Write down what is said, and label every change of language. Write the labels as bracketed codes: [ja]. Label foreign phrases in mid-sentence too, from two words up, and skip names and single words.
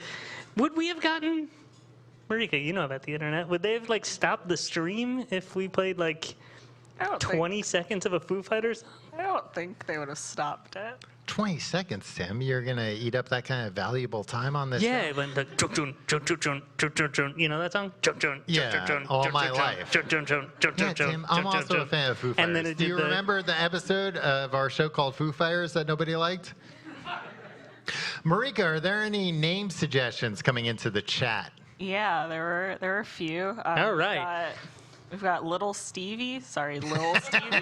[en] Would we have gotten, Marika, you know about the internet, would they have like stopped the stream if we played like I don't 20 seconds of a Foo Fighters song? I don't think they would have stopped it. 20 seconds, Tim. You're going to eat up that kind of valuable time on this Yeah, show? it went like, chun, chun, chun, chun, chun, chun, chun, chun. You know that song? Chun, chun, Yeah, chun, chun, all chun, my chun, life. chun, chun, chun, chun, Yeah, chun, chun, Tim, I'm chun, also chun. a fan of Foo Fighters. And then it Do you did the- remember the episode of our show called Foo Fighters that nobody liked? Marika, are there any name suggestions coming into the chat? Yeah, there were a few. All right. We've got Little Stevie. Sorry, Lil Stevie.